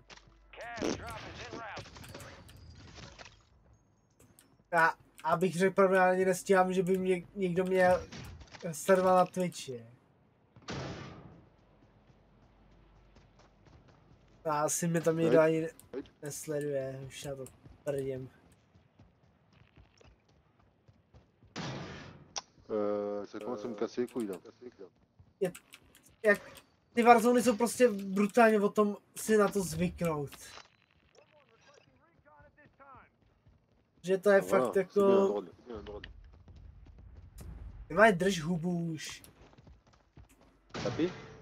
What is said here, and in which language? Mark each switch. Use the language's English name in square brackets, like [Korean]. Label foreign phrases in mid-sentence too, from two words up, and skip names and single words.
[Czech] Já abych řekl pravdu, já ani nestíhám, že by mě někdo měl sledovat na Twitchi. A asi mě tam někdo ani nesleduje, už na to prdím. [French] Ça commence à me casser les couilles là. [Czech] Jak ty Warzony jsou prostě brutálně o tom si na to zvyknout. Že to je fakt jako... Ty máš drž hubu už. [French] Tapis?